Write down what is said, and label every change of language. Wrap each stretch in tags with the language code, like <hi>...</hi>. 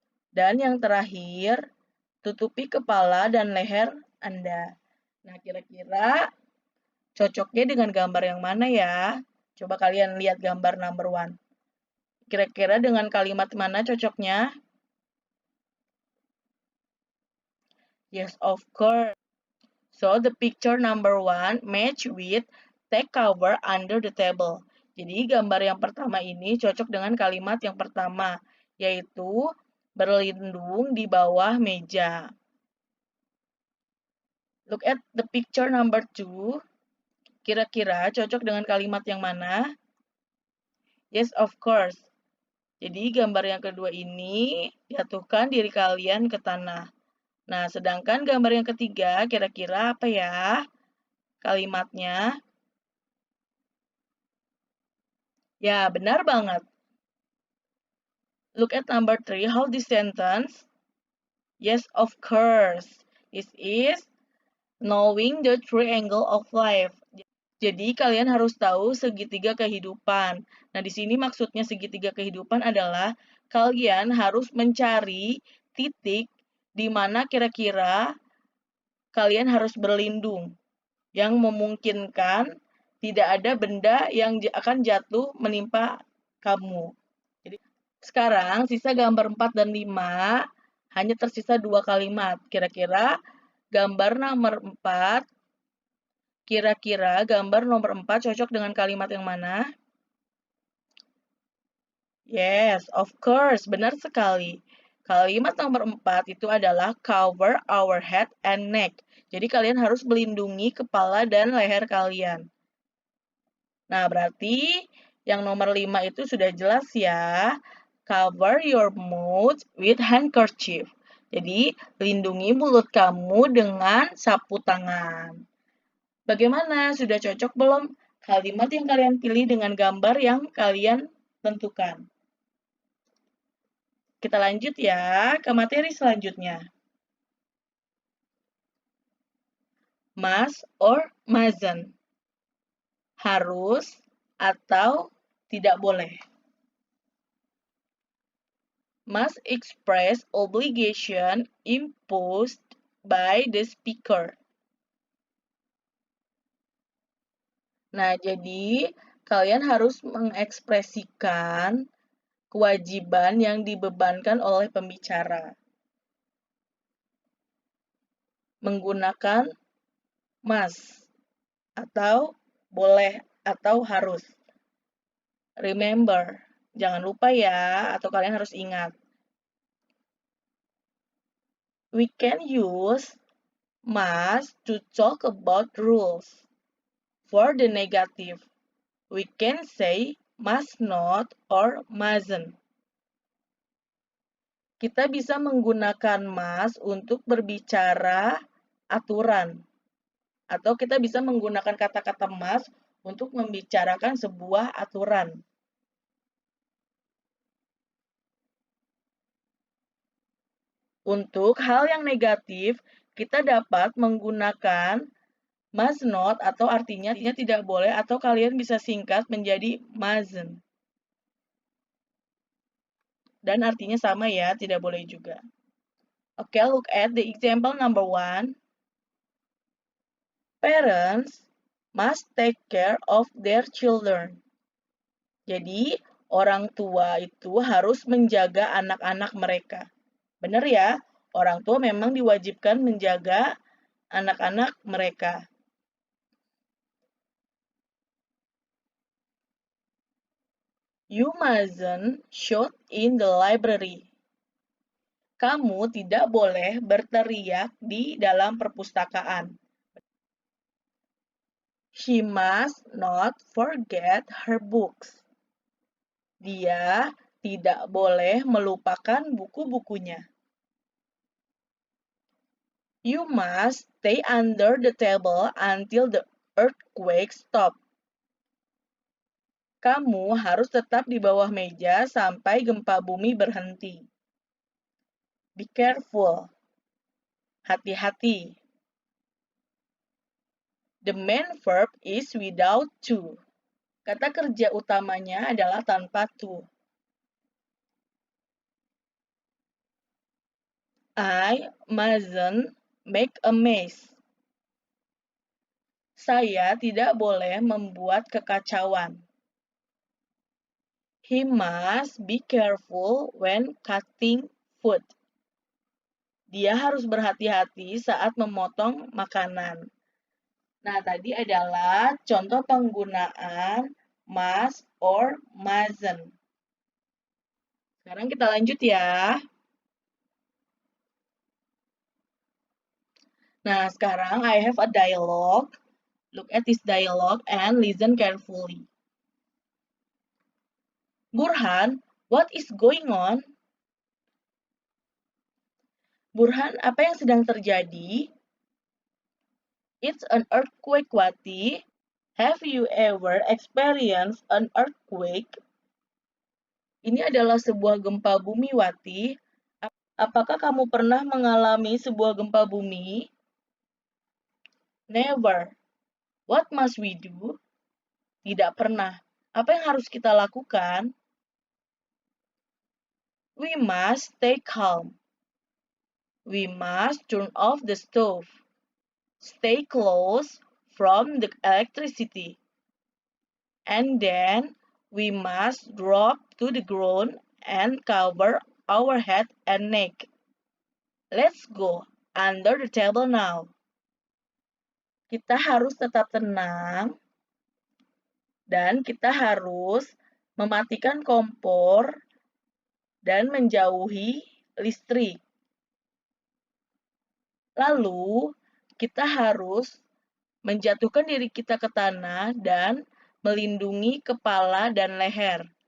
<id>Dan yang terakhir, tutupi kepala dan leher Anda. Nah, kira-kira cocoknya dengan gambar yang mana ya? Coba kalian lihat gambar number 1. Kira-kira dengan kalimat mana cocoknya?</id> <en>Yes, of course. So, the picture number 1 match with take cover under the table.</en> <id>Jadi, gambar yang pertama ini cocok dengan kalimat yang pertama, yaitu berlindung di bawah meja.</id> <en>Look at the picture number 2.</en> <id>Kira-kira cocok dengan kalimat yang mana?</id> <en>Yes, of course.</en> <id>Jadi, gambar yang kedua ini jatuhkan diri kalian ke tanah. Nah, sedangkan gambar yang ketiga, kira-kira apa ya kalimatnya? Ya, benar banget.</id> <en>Look at number 3. How this sentence? Yes, of course. This is knowing the triangle of life.</en> <id>Jadi, kalian harus tahu segitiga kehidupan. Nah, di sini maksudnya segitiga kehidupan adalah kalian harus mencari titik di mana kira-kira kalian harus berlindung, yang memungkinkan tidak ada benda yang akan jatuh menimpa kamu. Jadi, sekarang sisa gambar 4 dan 5, hanya tersisa 2 kalimat. Kira-kira gambar nomor 4, kira-kira gambar nomor 4 cocok dengan kalimat yang mana?</id> <en>Yes, of course,</en> <id>benar sekali. Kalimat nomor 4 itu adalah</id> <en>cover our head and neck.</en> <id>Jadi kalian harus melindungi kepala dan leher kalian. Nah, berarti yang nomor 5 itu sudah jelas ya.</id> <en>Cover your mouth with handkerchief.</en> <id>Jadi, lindungi mulut kamu dengan sapu tangan. Bagaimana? Sudah cocok belum kalimat yang kalian pilih dengan gambar yang kalian tentukan? Kita lanjut ya ke materi selanjutnya.</id> <en>Must or mustn't?</en> <id>Harus atau tidak boleh?</id> <en>Must express obligation imposed by the speaker.</en> <id>Nah, jadi kalian harus mengekspresikan kewajiban yang dibebankan oleh pembicara. Menggunakan must atau boleh atau harus. Remember, jangan lupa ya, atau kalian harus ingat.</id> <en>We can use must to talk about rules. For the negative, we can say must not or mustn't.</en> <id>kita bisa menggunakan must untuk berbicara aturan. Atau kita bisa menggunakan kata-kata must untuk membicarakan sebuah aturan. Untuk hal yang negatif, kita dapat menggunakan must not atau artinya tidak boleh atau kalian bisa singkat menjadi mustn't. Dan artinya sama ya, tidak boleh juga.</id> <en>Okay, look at the example number 1. Parents must take care of their children.</en> <id>Jadi, orang tua itu harus menjaga anak-anak mereka. Benar ya, orang tua memang diwajibkan menjaga anak-anak mereka.</id> <en>You mustn't shout in the library.</en> <id>Kamu tidak boleh berteriak di dalam perpustakaan.</id> <en>She must not forget her books.</en> <id>Dia tidak boleh melupakan buku-bukunya.</id> <en>You must stay under the table until the earthquake stops.</en> <id>Kamu harus tetap di bawah meja sampai gempa bumi berhenti.</id> <en>Be careful.</en> <id>Hati-hati.</id> <en>The main verb is without to.</en> <id>Kata kerja utamanya adalah tanpa to.</id> <en>I mustn't make a mess.</en> <id>Saya tidak boleh membuat kekacauan.</id> <en>He must be careful when cutting food.</en> <id>Dia harus berhati-hati saat memotong makanan. Nah, tadi adalah contoh penggunaan must or mustn't. Sekarang kita lanjut ya. Nah, sekarang</id> <en>I have a dialogue. Look at this dialogue and listen carefully. Burhan, what is going on?</en> <id>Burhan, apa yang sedang terjadi?</id> <en>It's an earthquake, Wati. Have you ever experienced an earthquake?</en> <id>Ini adalah sebuah gempa bumi, Wati. Apakah kamu pernah mengalami sebuah gempa bumi?</id> <en>Never. What must we do?</en> <id>Tidak pernah. Apa yang harus kita lakukan?</id> <en>We must stay calm. We must turn off the stove. Stay close from the electricity. And then we must drop to the ground and cover our head and neck. Let's go under the table now.</en> <id>Kita harus tetap tenang dan kita harus mematikan kompor dan menjauhi listrik. Lalu, kita harus menjatuhkan diri kita ke tanah dan melindungi kepala dan leher.</id>